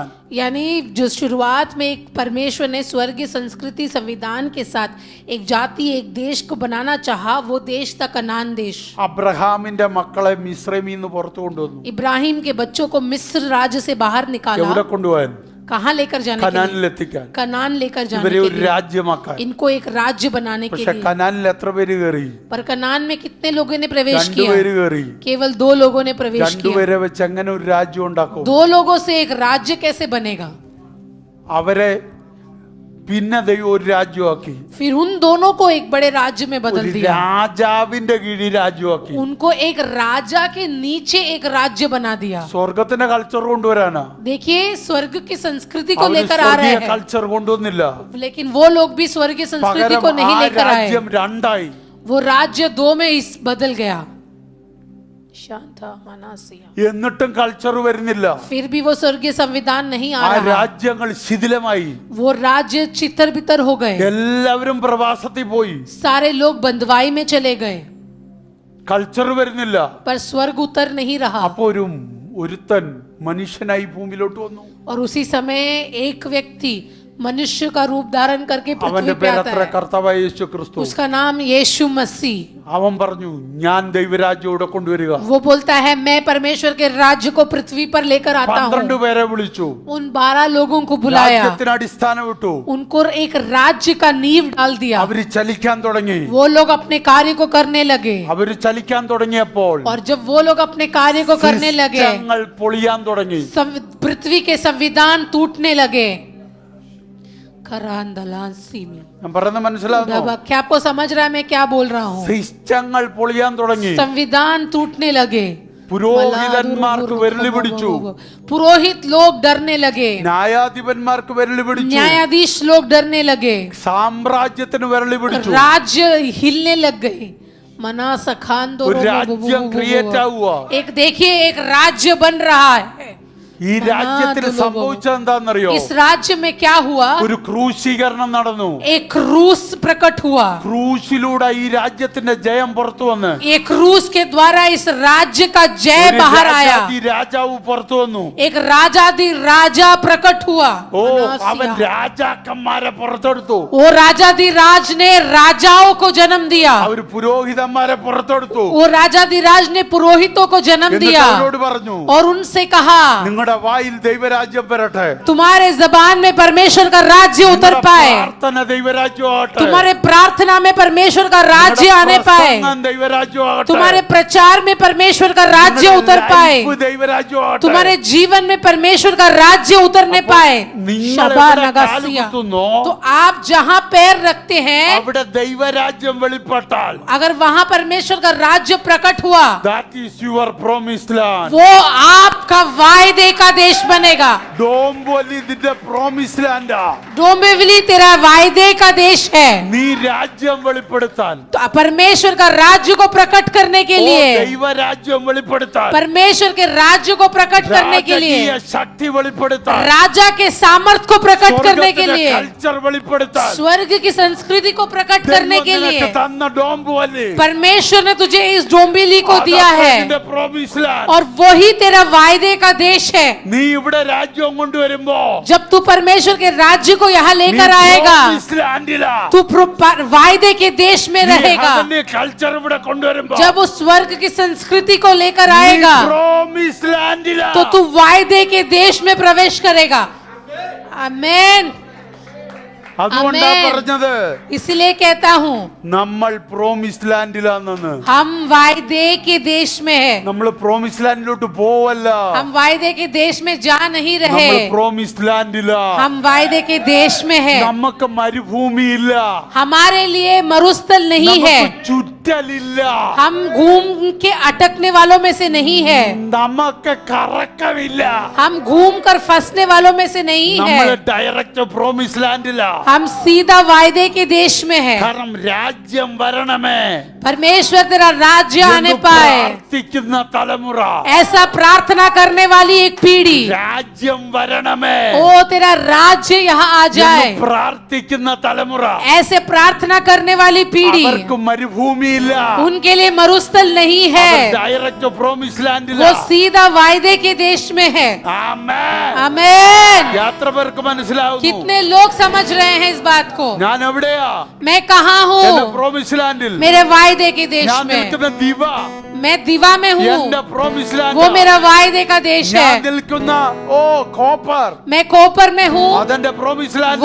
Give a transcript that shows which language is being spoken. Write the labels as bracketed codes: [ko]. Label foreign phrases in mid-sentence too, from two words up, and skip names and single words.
[hi] यानी जो शुरुआत में एक परमेश्वर ने स्वर्गीय संस्कृति संविधान के साथ एक जाति एक देश को बनाना चाहा, वो देश था कनान देश. [ml] അബ്രഹാമിന്റെ മക്കളെ മിസ്രൈമിൽ നിന്ന് പുറത്തു കൊണ്ടുവന്നു. [hi] इब्राहिम के बच्चों को मिस्र राज्य से बाहर निकाला. [ml] എവിടെ കൊണ്ടുപോകാൻ? [hi] कहाँ लेकर जाने के लिए? [ml] കനാനിലെത്തിക്കാൻ. [hi] कनान लेकर जाने [ml] ഇവരെ [hi] के [ml] ഒരു [hi] लिए, [ml] രാജ്യമാക്കാൻ. [hi] इनको एक राज्य बनाने के [ml] പക്ഷെ [hi] लिए. [ml] കനാനിൽ എത്ര പേര് കയറി? [hi] पर कनान में कितने लोगों ने प्रवेश किया? [ml] രണ്ടുപേര് കയറി. [hi] केवल 2 लोगों ने प्रवेश किया. [ml] രണ്ടുപേരെ വെച്ച് എങ്ങനെ ഒരു രാജ്യം ഉണ്ടാക്കും? [hi] 2 लोगों से एक राज्य कैसे बनेगा? [ml] അവരെ പിന്നെ ദൈവം ഒരു രാജ്യമാക്കി. [hi] फिर उन दोनों को एक बड़े राज्य में बदल [ml] ഒരു [hi] दिया. [ml] രാജാവിന്റെ കീഴിൽ രാജ്യമാക്കി. [hi] उनको एक राजा के नीचे एक राज्य बना दिया. [ml] സ്വർഗത്തിന്റെ കൾച്ചർ കൊണ്ടുവരാനാ. [hi] देखिए स्वर्ग की संस्कृति को [ml] അവര് [hi] लेकर आ रहे [ml] സ്വർഗീയ [hi] हैं, [ml] കൾച്ചർ കൊണ്ടുവന്നില്ല. [hi] लेकिन वो लोग भी स्वर्गीय संस्कृति [ml] പകരം [hi] को [ml] ആ [hi] नहीं लेकर आए. [ml] രാജ്യം രണ്ടായി. [hi] वो राज्य 2 में बदल गया. शांता मनासिया. [ml] എന്നിട്ടും കൾച്ചർ വരുന്നില്ല. [hi] फिर भी वो स्वर्गीय संविधान नहीं [ml] ആ [hi] आ रहा. [ml] രാജ്യങ്ങൾ ശിഥിലമായി. [hi] वो राज्य छितर बितर हो गए. [ml] എല്ലാവരും പ്രവാസത്തിൽ പോയി. [hi] सारे लोग बंधुआई में चले गए. [ml] കൾച്ചർ വരുന്നില്ല. [hi] पर स्वर्ग उतर नहीं रहा. [ml] അപ്പൊ ഒരുത്തൻ മനുഷ്യനായി ഭൂമിയിലോട്ട് വന്നു. [hi] और उसी समय एक व्यक्ति मनुष्य का रूप धारण करके पृथ्वी [ml] അവന്റെ [hi] पे आता [ml] പേരത്ര [hi] है. [ml] കർത്താവായ യേശു ക്രിസ്തു. [hi] उसका नाम यीशु मसीह. [ml] അവൻ പറഞ്ഞു ഞാൻ ദൈവരാജ്യം ഇവിടെ കൊണ്ടുവരിക. [hi] वो बोलता है मैं परमेश्वर के राज्य को पृथ्वी पर लेकर आता 12 हूँ. [ml] പേരെ വിളിച്ചു. [hi] उन 12 लोगों को बुलाया, [ml] രാജ്യത്തിന് അടിസ്ഥാനം ഇട്ടു. [hi] उनको एक राज्य का नींव डाल दिया. [ml] അവര് ചലിക്കാൻ തുടങ്ങി. [hi] वो लोग अपने कार्य को करने लगे. [ml] അവര് ചലിക്കാൻ തുടങ്ങിയപ്പോൾ [hi] और जब वो लोग अपने कार्य को करने लगे, [ml] സിസ്റ്റങ്ങൾ പൊളിയാൻ തുടങ്ങി. [hi] पृथ्वी के संविधान टूटने लगे. करांदलांसी में [ml] ഞാൻ പറയുന്നത് മനസ്സിലാവുന്നു? [hi] क्या आपको समझ रहा है मैं क्या बोल रहा हूँ? [ml] സിസ്റ്റങ്ങൾ പൊളിയാൻ തുടങ്ങി. [hi] संविधान टूटने लगे. [ml] പുരോഹിതന്മാർക്ക് വെരളി പിടിച്ചു. [hi] पुरोहित लोग डरने लगे. [ml] ന്യായാധിപന്മാർക്ക് വെരളി പിടിച്ചു. [hi] न्यायाधीश लोग डरने लगे. [ml] സാമ്രാജ്യത്തിന് വെരളി പിടിച്ചു. [hi] राज्य हिलने लग गए. मना सखान दो [ml] ഒരു രാജ്യം ക്രിയേറ്റ് ആവുക. [hi] एक देखिए एक राज्य बन रहा है. [ml] ഈ രാജ്യത്തിൽ സംഭവിച്ചത് എന്താണെന്നറിയോ? [hi] इस राज्य में क्या हुआ? [ml] ഒരു ക്രൂശീകരണം നടന്നു. [hi] एक क्रूस प्रकट हुआ. [ml] ക്രൂശിലൂടെ ഈ രാജ്യത്തിന്റെ ജയം പുറത്തു വന്ന് [hi] एक क्रूस के द्वारा इस राज्य का जय [ml] ഒരു [hi] बाहर आया. [ml] രാജാവ് പുറത്തു വന്നു. [hi] एक राजाधि राजा प्रकट हुआ. [ml] ഓ അവൻ രാജാക്കന്മാരെ പുറത്തെടുത്തു. [hi] वो राजाधि राज ने राजाओं को जन्म दिया. [ml] അവർ പുരോഹിതന്മാരെ പുറത്തെടുത്തു. [hi] वो राजाधि राज ने पुरोहितों को जन्म [ml] എന്നിട്ട് [hi] दिया [ml] അവരോട് പറഞ്ഞു [hi] और उनसे कहा [ml] നിങ്ങളുടെ നിങ്ങളുടെ വായിൽ ദൈവരാജ്യം വരട്ടെ. [hi] तुम्हारे जबान में परमेश्वर का राज्य उतर पाए, [ml] പ്രാർത്ഥന ദൈവരാജ്യം ആകട്ടെ. [hi] तुम्हारे प्रार्थना में परमेश्वर का राज्य आने पाए, [ml] ദൈവരാജ്യം ആകട്ടെ. [hi] तुम्हारे प्रचार में परमेश्वर का राज्य उतर पाए, [ml] ദൈവരാജ്യം ആകട്ടെ. [hi] तुम्हारे जीवन में परमेश्वर का राज्य उतरने पाए. [ml] നിങ്ങൾ शबा എവിടെ नगसिया. കാലുകുത്തുന്നോ, [hi] तो आप जहां पैर रखते हैं, [ml] അവിടെ ദൈവരാജ്യം വെളിപ്പെട്ടാൽ [hi] अगर वहां परमेश्वर का राज्य प्रकट हुआ, [en] that is your promised land. [hi] वो आपका वायदे का देश बनेगा. [ml] ഡോംബോലി നിന്റെ [en] promised land [ml] ആ. [hi] डोंबिवली तेरा वायदे का देश है. [ml] നീ രാജ്യം വെളിപ്പെടുത്താൻ, [hi] तो परमेश्वर का राज्य को प्रकट करने के [ml] ഓ, [hi] लिए, [ml] ദൈവരാജ്യം വെളിപ്പെടുത്താൻ, [hi] परमेश्वर के राज्य को प्रकट करने के लिए, [ml] രാജകീയ ശക്തി വെളിപ്പെടുത്താൻ, [hi] राजा के सामर्थ को प्रकट करने के लिए, [ml] കൾച്ചർ വെളിപ്പെടുത്താൻ, [hi] स्वर्ग की संस्कृति को प्रकट करने के लिए [ml] നിനക്ക് തന്ന ഡോംബോലി [hi] परमेश्वर ने तुझे इस डोंबिवली को दिया है, [ml] നിന്റെ [en] promised land. [hi] और वही तेरा वायदे का देश है. [ml] നീ ഇവിടെ രാജ്യം കൊണ്ടുവരുമ്പോ [hi] जब तू परमेश्वर के राज्य को यहाँ [ml] നീ [hi] लेकर आएगा, [en] promised land-ലാ. [hi] तू वायदे के देश में [ml] നീ [hi] रहेगा. [en] heavenly culture [ml] ഇവിടെ കൊണ്ടുവരുമ്പോ [hi] जब उस स्वर्ग की संस्कृति को लेकर आएगा, [en] promised land-ലാ. [hi] तो तू वायदे के देश में प्रवेश करेगा. आमेन. [ml] അതുകൊണ്ടാ [en] Amen. [ml] പറഞ്ഞത് [hi] इसलिए कहता हूँ, [ml] നമ്മൾ [en] promised land-ലാണെന്ന്. [hi] हम वायदे के देश में है. [ml] നമ്മൾ [en] promised land-ലോട്ട് [ml] പോവല്ല, [hi] हम वायदे के देश में जा नहीं [ml] നമ്മൾ [hi] रहे, [en] promised land-ലാ. [hi] हम वायदे के देश में है. [ml] നമുക്ക് മരുഭൂമിയില്ല, [hi] हमारे लिए मरुस्थल नहीं है. [ml] നമുക്ക് ചുറ്റലില്ല, [hi] हम घूम के अटकने वालों में से नहीं है. [ml] നമുക്ക് കറക്കമില്ല. [hi] हम घूम कर फंसने वालों में से नहीं [ml] നമ്മൾ [hi] है. [en] direct promised land-ലാ. [hi] हम सीधा वायदे के देश में है. [ml] കാരണം രാജ്യം വരണമേ [hi] परमेश्वर तेरा राज्य आने [ml] എന്ന് [hi] पाए. [ml] പ്രാർത്ഥിക്കുന്ന തലമുറ, [hi] ऐसा प्रार्थना करने वाली एक पीढ़ी, [ml] രാജ്യം വരണമേ [hi] ओ तेरा राज्य यहाँ आ जाए. [ml] എന്ന് പ്രാർത്ഥിക്കുന്ന തലമുറ, [hi] ऐसे प्रार्थना करने वाली पीढ़ी, [ml] അവർക്ക് മരുഭൂമിയില്ല, [hi] उनके लिए मरुस्थल नहीं है. [en] direct promise land-ല. [hi] वो सीधा वायदे के देश में है. [ml] ആമേൻ. [hi] आमेन. [ml] യാത്ര പേർക്ക് മനസ്സിലാവുന്നു [hi] कितने लोग समझ रहे हैं इस बात को? [ml] ഞാൻ എവിടെയാ? [hi] मैं कहाँ [ml] എന്റെ [hi] हूँ? [en] promise land-ിൽ. [hi] मेरे वायदे के देश [ml] ഞാൻ [hi] में. [ml] നിൽക്കുന്ന ദിവ [hi] मैं दिवा में हूँ, [ml] എന്റെ പ്രോമിസ് [hi] वो [ml] ലാൻഡ്. [hi] मेरा वायदे का देश [ml] ഞാൻ [hi] है. [ml] നിൽക്കുന്ന ഓ കോപ്പർ, [hi] मैं कोपर में हूँ, [ml] അതെന്റെ [en] promise land.